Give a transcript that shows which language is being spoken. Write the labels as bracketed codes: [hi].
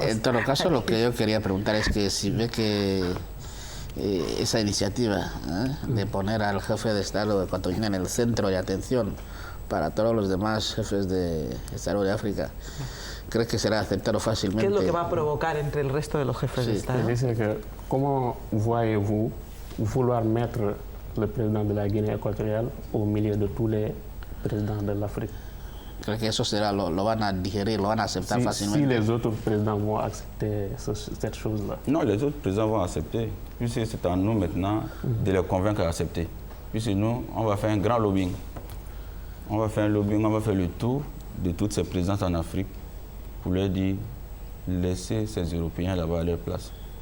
[es] En todo caso, lo que yo quería preguntar es que si ve que esa iniciativa de poner al jefe de Estado ecuatoriano en el centro de atención para todos los demás jefes de Estado de África, ¿cree que será aceptado fácilmente? ¿Qué es lo que va a provocar entre el resto de los jefes de Estado? Dice que, ¿cómo [fr] voyez-vous vouloir mettre le président de la Guinée équatoriale au milieu de tous les présidents de l'Afrique? [es] ¿Cree que eso será, lo van a digerir, lo van a aceptar fácilmente? [fr] Si les autres présidents vont accepter cette chose-là. Non, les autres présidents vont accepter, puisque c'est à nous maintenant de les convaincre d'accepter. Puisque nous, on va faire un grand lobbying. On va faire un lobbying, on va faire le tour de toutes ces présidences en Afrique pour leur dire, laissez ces Européens là-bas à leur place.